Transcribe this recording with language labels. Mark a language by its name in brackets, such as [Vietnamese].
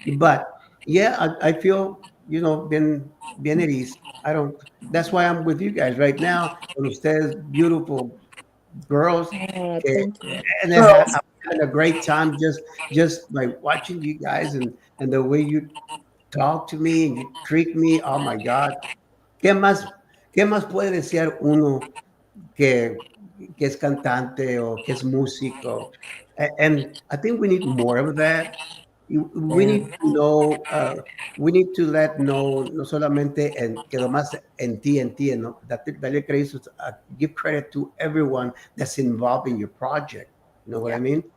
[English] But yeah, I feel bien at ease. I don't. That's why I'm with you guys right now. Con ustedes, beautiful girls, Thank you. and Girls. I'm having a great time just like watching you guys, and the way you talk to me and you treat me. [Spanish] Oh my God, qué más puede desear uno que es cantante o que es músico? [English] And I think we need more of that. We Yeah. need to know, we need to let know, no solamente que nomás en ti, no, darle crédito, give credit to everyone that's involved in your project. You know what I mean?